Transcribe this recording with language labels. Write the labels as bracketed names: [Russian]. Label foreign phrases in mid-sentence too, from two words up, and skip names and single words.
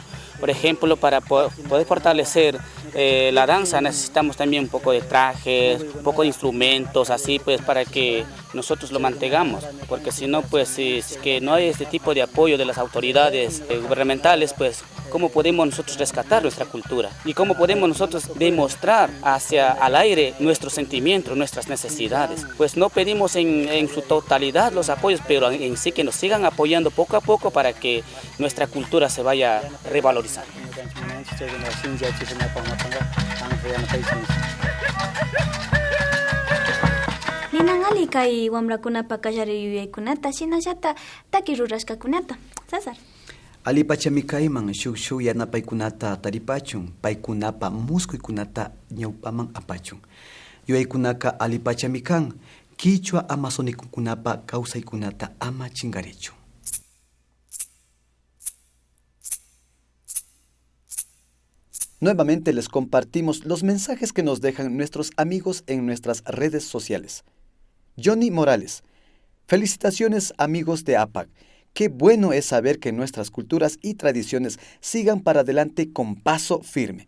[Spanish] Por ejemplo, para poder fortalecer la danza necesitamos también un poco de trajes, un poco de instrumentos, así pues para que nosotros lo mantengamos, porque si no, pues si es que no hay este tipo de apoyo de las autoridades gubernamentales, pues cómo podemos nosotros rescatar nuestra cultura y cómo podemos nosotros demostrar hacia al aire nuestros sentimientos, nuestras necesidades. Pues no pedimos en su totalidad los apoyos, pero en sí que nos sigan apoyando poco a poco para que nuestra cultura se vaya revalorizando. [Quechua] Ninangali kay wamrakunapa kallari yuyaykunata shinallata taki rurashkakunata. César. Alipachami kayman shuk yanapaykunata taripachun, paykunapa muskuykunata ñawpaman apachun. Yuyaykunaka alipachami kan, Quichua amazonikunapa kawsaykunata ama chingarichu. [Spanish] Nuevamente les compartimos los mensajes que nos dejan nuestros amigos en nuestras redes sociales. Johnny Morales: felicitaciones amigos de APAC. Qué bueno es saber que nuestras culturas y tradiciones sigan para adelante con paso firme.